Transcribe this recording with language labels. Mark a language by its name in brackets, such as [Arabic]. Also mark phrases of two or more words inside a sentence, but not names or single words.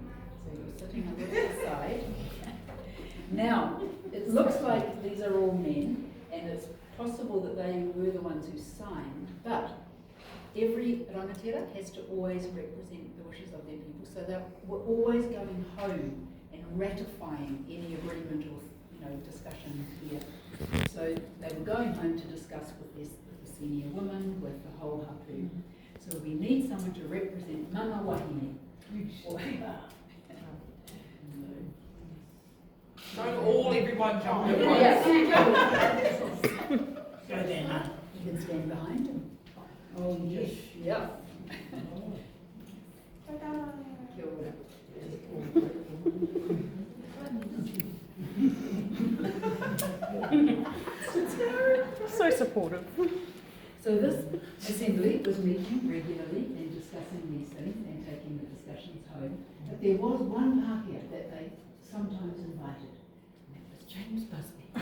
[English] So you're sitting on the other side. Now, it looks like these are all men, and it's possible that they were the ones who signed, but every rangatira has to always represent the wishes of their people, so they were always going home and ratifying any agreement or discussion here. So they were going home to discuss with the senior women, with the whole hapu. So we need someone to represent [Māori] mana wahine. [English] Don't all everyone jump in. Yeah. Go then. You can stand behind him. Oh, yes. Yeah. [Māori] Kia ora. [English] So supportive. So this assembly was meeting regularly and discussing these things and taking the discussions home. But there was one Pākehā that they sometimes invited, and that was James Busby.